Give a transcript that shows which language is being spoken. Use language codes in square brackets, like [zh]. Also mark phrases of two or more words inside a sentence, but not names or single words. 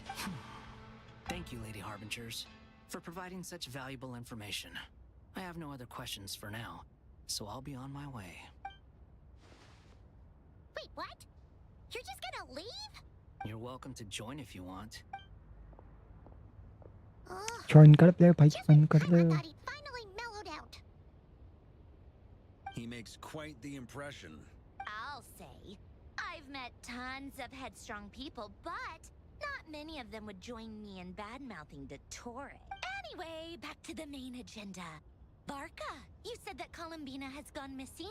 [en] Thank you, Lady Harbingers, for providing such valuable information. I have no other questions for now, so I'll be on my way. Wait, what? You're just gonna leave? You're welcome to join if you want. [hi] Join कर ले भाई, join कर ले। [en] Finally mellowed out. He makes quite the impression. I'll say. I've met tons of headstrong people, but not many of them would join me in bad-mouthing Dottore. Anyway, back to the main agenda. Barca, you said that Columbina has gone missing?